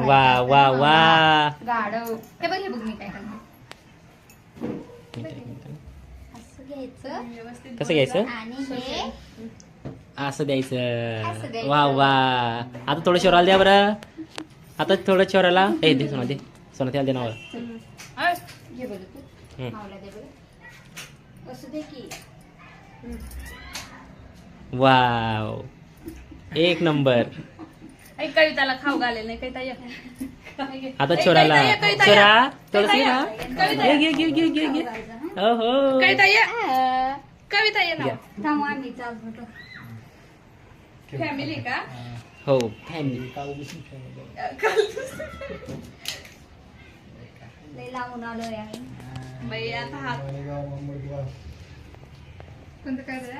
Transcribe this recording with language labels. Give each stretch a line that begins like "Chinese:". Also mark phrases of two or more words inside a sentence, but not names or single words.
Marathi: वा वा वा. गाढव हे बघ मी काय करणार असं घ्यायचं व्यवस्थित कसं घ्यायचं? आणि हे असं असं द्यायचं. द्यायचं. वा वा. आता थोडं शिवराला द्या बरं. आता थोडं शिवराला ए दे सोना, दे सोना त्याला दे नावर. घे बरं तू हम्म. मावला दे बरं असं दे की वाव एक नंबर. ऐक कविताला खाऊ घालेल नाही कविता ये. आता छोराला कविता छोरा थोडं ये. घे घे घे घे घे घे. हो हो कविता ये. कविता ये ना. घ्या. थांबू आम्ही चाल फोटो फॅमिली का? हो फॅमिली. काल दिसून ठेवलं. लय लावून आलोय आम्ही बाई आता हात मालेगाव, अंबरगाव, कोणतं काय झालं?